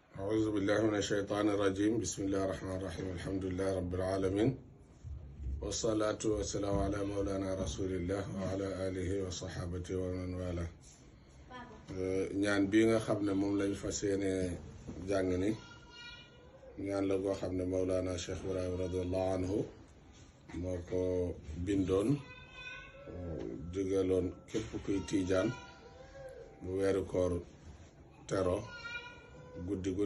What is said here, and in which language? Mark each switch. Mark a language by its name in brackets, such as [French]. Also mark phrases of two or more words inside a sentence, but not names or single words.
[Arabic] أعوذ بالله من الشيطان الرجيم بسم الله الرحمن الرحيم الحمد لله رب العالمين والصلاة والسلام على مولانا رسول الله وعلى آله وصحابته ومن والاه [Wolof] ñaan bii nga xam ne moom lañ fas yéene jàng ni ñaan la goo xam ne Mawlana Cheikh Ibrahim [Arabic] رضي الله عنه [Wolof] moo ko bindoon digaloon képp kuy tiijaan bu weeru koor tero guddi gu